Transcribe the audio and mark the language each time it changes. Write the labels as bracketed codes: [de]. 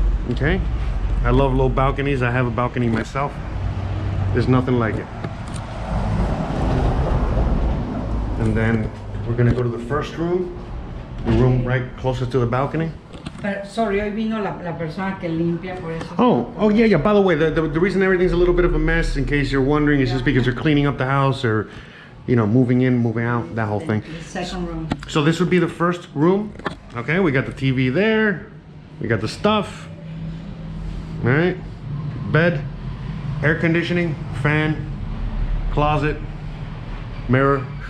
[en] Okay, I love low balconies. I have a balcony myself. There's nothing like it. And then we're gonna go to the first room, the room right closest to the balcony. [es] Sorry, hoy vino la persona que limpia, por eso. [en] Oh yeah. By the way, the reason everything's a little bit of a mess, in case you're wondering, is just because they're cleaning up the house, or you know, moving in, moving out, that whole thing. The second room. So this would be the first room. Okay, we got the TV there, we got the stuff. All right, bed, air conditioning, fan, closet, mirror.